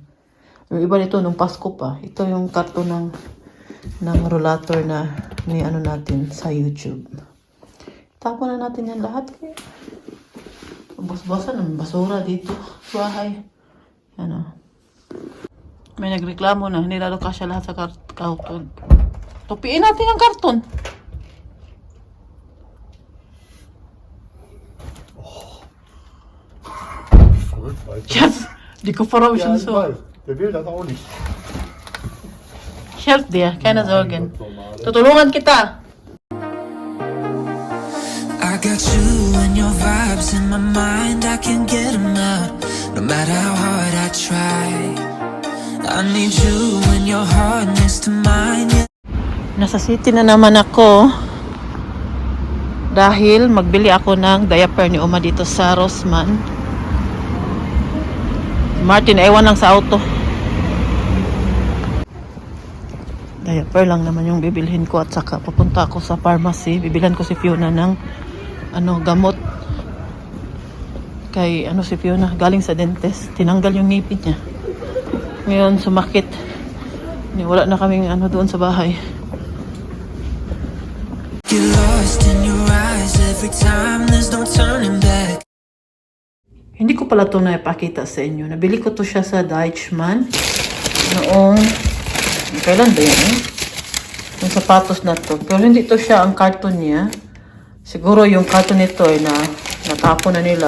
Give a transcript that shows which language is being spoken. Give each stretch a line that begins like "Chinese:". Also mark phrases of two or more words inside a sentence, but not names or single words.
Filipino: Yung iba nito nung Pasko pa. Ito yung karton ng rollator na ni ano natin sa YouTube. Tapon na natin yan lahat. Bos-bosan ng basura dito sa bahay. Ano. May nagreklamo na. Nilalo ka siya lahat sa karton. Tupiin natin ang karton.
German: Chef, die Kofferraum ist Ja, schon ich so. weiß. Der will das auch nicht. Ich helfe dir, keine Sorgen.
Filipino: Tutulungan kita.
English: I got you and your vibes in my mind, I can't get them out, no matter how hard I try. I need you and your heart next to mine, yeah.
Filipino: Nasa city na naman ako. Dahil magbili ako ng diaper ni Uma dito sa Rossmann. Martin, ewan lang sa auto. Diaper lang naman yung bibilhin ko at saka papunta ako sa pharmacy. Bibilhan ko si Fiona ng gamot. Kay si Fiona, galing sa dentist. Tinanggal yung ngipin niya. Ngayon sumakit. Wala na kaming doon sa bahay.
English: Get lost in your eyes every time, there's no turning back.
Filipino: Hindi ko pala ito naipakita sa inyo. Nabili ko to siya sa Deichmann. Noong, kailan ba yan Yung sapatos na to. Pero hindi to siya ang karton niya. Siguro yung karton nito ay natapon na nila.